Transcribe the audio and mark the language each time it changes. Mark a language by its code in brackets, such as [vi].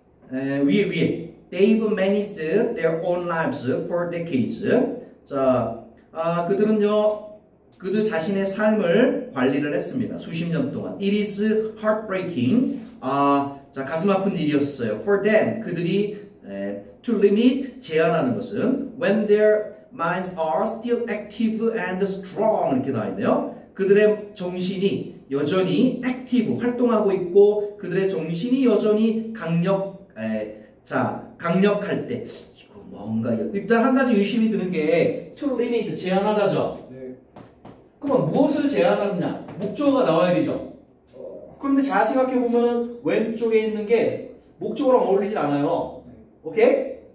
[ko] 위에 [en] They've managed their own lives for decades. [ko] 자, 그들은요, 그들 자신의 삶을 관리를 했습니다. 수십 년 동안. [en] It is heartbreaking. [ko] 자, 가슴 아픈 일이었어요. [en] For them, [ko] 그들이 [en] to limit, [ko] 제한하는 것은 [en] when their minds are still active and strong [ko] 이렇게 나와 있네요. 그들의 정신이 여전히 active, 활동하고 있고 그들의 정신이 여전히 강력할 때 이거 뭔가 일단 한 가지 의심이 드는 게 to limit, 제한하다죠. 네. 그러면 무엇을 제한하느냐? 목적어가 나와야 되죠. 그런데 잘 생각해 보면은 왼쪽에 있는 게 목적어랑 어울리진 않아요. 오케이?